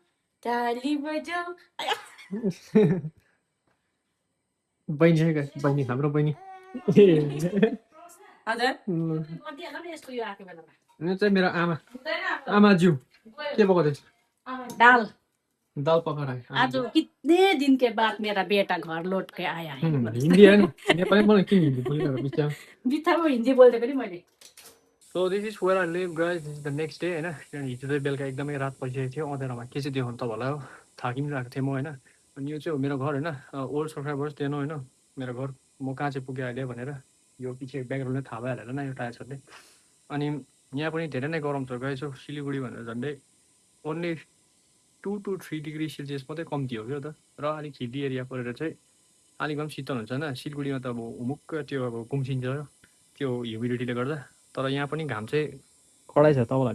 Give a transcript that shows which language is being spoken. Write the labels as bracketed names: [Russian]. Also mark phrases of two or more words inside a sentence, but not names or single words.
[Nepali] बहिनी है गाइस बहिनी हाम्रो बहिनी हजुर यो चाहिँ मेरो आमाज्यू के पकाउँदैछ दाल दाल पकाएर [Hindi] आज कितने दिन के बाद मेरा बेटा घर लौट के आया है [Nepali] हिन्दी होइन नेपाली मलाई किन हिन्दी बोलिरहेको बिचमा बित्थामा हिन्दी बोल्दै पनि मैले [English] so this is where I live guys this is the next day [Nepali] होइन किनभने हिजो चाहिँ बेलुका एकदमै रात परिसकेको थियो अँध्यारोमा के चाहिँ देखाउनु तपाईँलाई हो थाहा किनिरहेको थिएँ म होइन अनि यो चाहिँ हो मेरो घर होइन [English] old subscribers [Nepali] देन होइन मेरो घर म कहाँ चाहिँ पुगेँ अहिले भनेर यो पछि ब्याकग्राउन्डले थाहा भइहाल्यो होइन यो टायर छले अनि यहाँ पनि धेरै नै गरम छ गाइस सिलगढी भनेर झन्डै [English] only 2 to 3 degree celsius [Nepali] मात्रै कम्ती हो क्या त र अलिक [English] hilly area [Nepali] परेर चाहिँ अलिक भए पनि शीतल हुन्छ होइन सिलगढीमा त अब हुमुक्क त्यो अब गुम्सिन्छ त्यो ह्युमिडिटीले गर्दा तर यहाँ पनि घाम चाहिँ कडै छ तपाईँलाई